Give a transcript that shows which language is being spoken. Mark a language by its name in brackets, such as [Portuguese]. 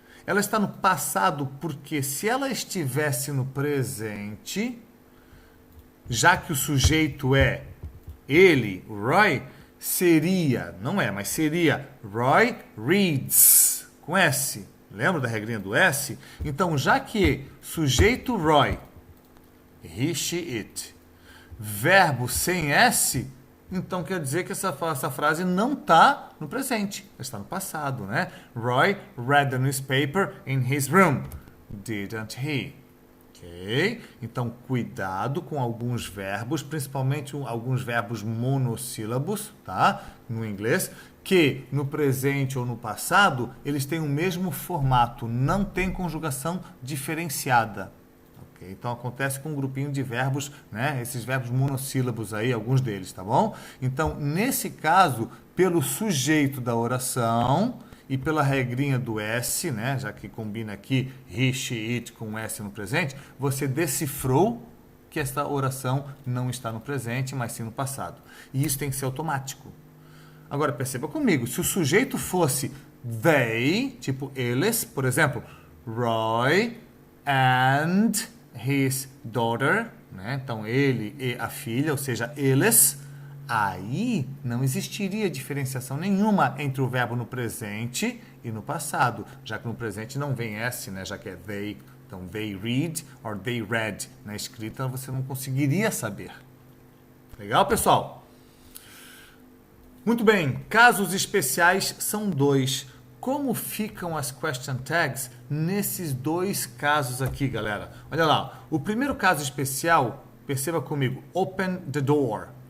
[Portuguese] Ela está no passado porque se ela estivesse no presente, já que o sujeito é ele, Roy, seria, não é, mas seria [English] Roy reads, [Portuguese] com S. Lembra da regrinha do S? Então, já que sujeito Roy, [English] he, she, it, [Portuguese] verbo sem S, então quer dizer que essa frase não está no presente, ela está no passado, né? [English] Roy read the newspaper in his room, didn't he? Ok? [Portuguese] Então, cuidado com alguns verbos, principalmente alguns verbos monossílabos, tá? No inglês, que no presente ou no passado, eles têm o mesmo formato, não tem conjugação diferenciada. Okay? Então, acontece com um grupinho de verbos, né? Esses verbos monossílabos aí, alguns deles, tá bom? Então, nesse caso, pelo sujeito da oração e pela regrinha do S, né, já que combina aqui [English] he, she, it [Portuguese] com S no presente, você decifrou que esta oração não está no presente, mas sim no passado. E isso tem que ser automático. Agora, perceba comigo, se o sujeito fosse they, tipo eles, por exemplo, Roy and his daughter, né? Então, ele e a filha, ou seja, eles, aí não existiria diferenciação nenhuma entre o verbo no presente e no passado, já que no presente não vem S, né? Já que é they. [English] Então, they read or they read. [Portuguese] Na escrita você não conseguiria saber. Legal, pessoal? Muito bem, casos especiais são dois. Como ficam as question tags nesses dois casos aqui, galera? Olha lá, o primeiro caso especial, perceba comigo, [English] open the door.